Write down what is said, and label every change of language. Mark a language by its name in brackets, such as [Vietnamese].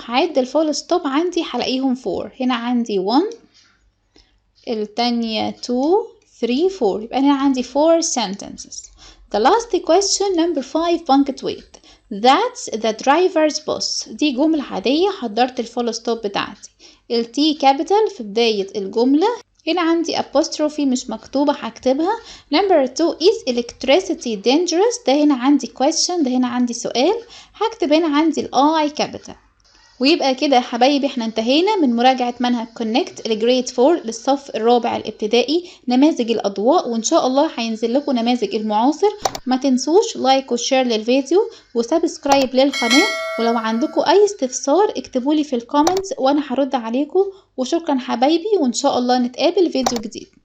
[Arabic] هعد الفول ستوب عندي هلاقيهم 4. هنا عندي 1 التانية 2 3 4 يبقى هنا عندي 4 sentences. [English] The last question number 5 punctuate. That's the driver's bus. [Arabic] دي جملة عادية حضرت الفول ستوب بتاعتي. التي كابيتال في بداية الجملة. هنا عندي apostrophe مش مكتوبة هكتبها. [English] Number 2 is electricity dangerous. [Arabic] ده هنا عندي question. ده هنا عندي سؤال. هكتب هنا عندي I capital. ويبقى كده يا حبايبي احنا انتهينا من مراجعة منهج كونكت لجريد 4 للصف الرابع الابتدائي نماذج الأضواء، وإن شاء الله هينزل لكم نماذج المعاصر. ما تنسوش لايك وشير للفيديو وسبسكرايب للقناة، ولو عندكم أي استفسار اكتبولي في الكومنتس وأنا هرد عليكم. وشكرا حبايبي، وإن شاء الله نتقابل فيديو جديد.